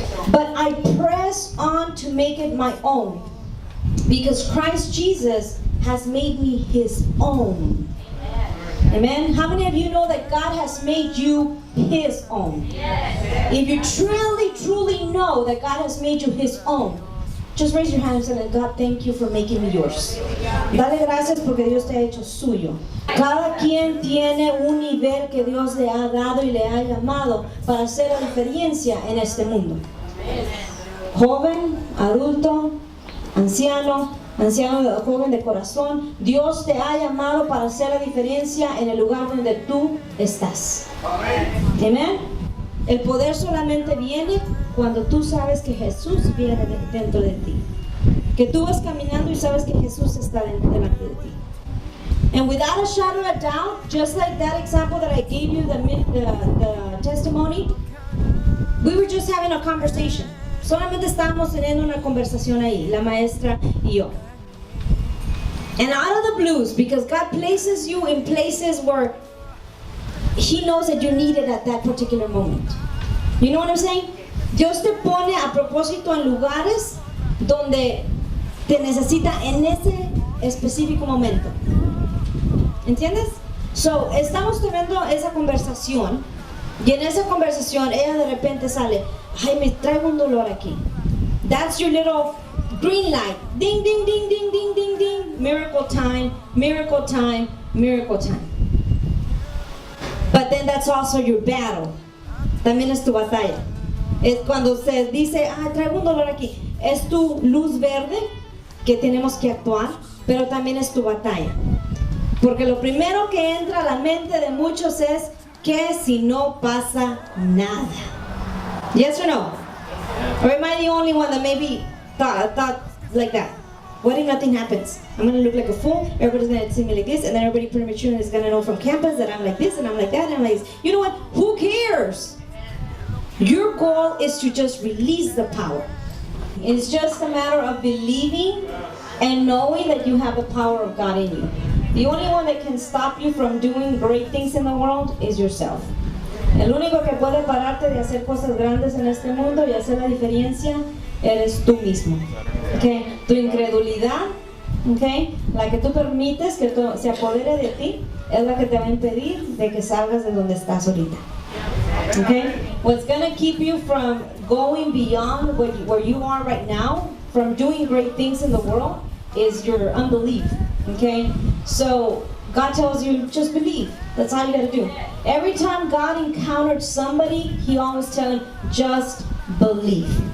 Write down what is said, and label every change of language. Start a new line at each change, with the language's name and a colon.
English: But I press on to make it my own. Because Christ Jesus has made me his own. Amen. How many of you know that God has made you his own? If you truly know that God has made you his own, just raise your hands and say, God, thank you for making me yours.
Spanish: Dale gracias porque Dios te ha hecho suyo. Cada quien tiene un nivel que Dios le ha dado y le ha llamado para hacer la diferencia en este mundo. Joven, adulto, anciano, joven de corazón, Dios te ha llamado para hacer la diferencia en el lugar donde tú estás. Amén. El poder solamente viene cuando tú sabes que Jesús viene dentro de ti. Que tú vas caminando y sabes que Jesús está delante de ti.
English: And without a shadow of a doubt, just like that example that I gave you, the testimony, we were just having a conversation.
Spanish: Solamente estábamos teniendo una conversación ahí, la maestra y yo.
English: And out of the blues, because God places you in places where He knows that you need it at that particular moment. You know what I'm saying?
Spanish: Dios te pone a propósito en lugares donde te necesita en ese específico momento. ¿Entiendes? So, estamos teniendo esa conversación y en esa conversación ella de repente sale, ay, me traigo un dolor aquí.
English: That's your little green light. Ding, ding, ding, ding, ding, ding, ding. Miracle time, miracle time, miracle time. But then that's also your battle.
Spanish: También es tu batalla. Es cuando se dice, ah, traigo un dolor aquí. Es tu luz verde que tenemos que actuar, pero también es tu batalla. Porque lo primero que entra a la mente de muchos es, ¿qué si no pasa nada?
English: Yes or no? Or am I the only one that maybe thought like that? What if nothing happens? I'm going to look like a fool, everybody's going to see me like this, and then everybody pretty much is going to know from campus that I'm like this, and I'm like that, and I'm like this. You know what? Who cares? Your goal is to just release the power. It's just a matter of believing and knowing that you have the power of God in you. The only one that can stop you from doing great things in the world is yourself.
Spanish: El único que puede pararte de hacer cosas grandes en este mundo y hacer la diferencia eres tú mismo.
English: Okay?
Spanish: Tu incredulidad, okay, la que tú permites que se apodere de ti, es la que te va a impedir de que salgas de donde estás ahorita.
English: Okay? What's going to keep you from going beyond where you are right now, from doing great things in the world, is your unbelief. Okay? So God tells you, just believe. That's all you got to do. Every time God encountered somebody, He always tell him, just believe.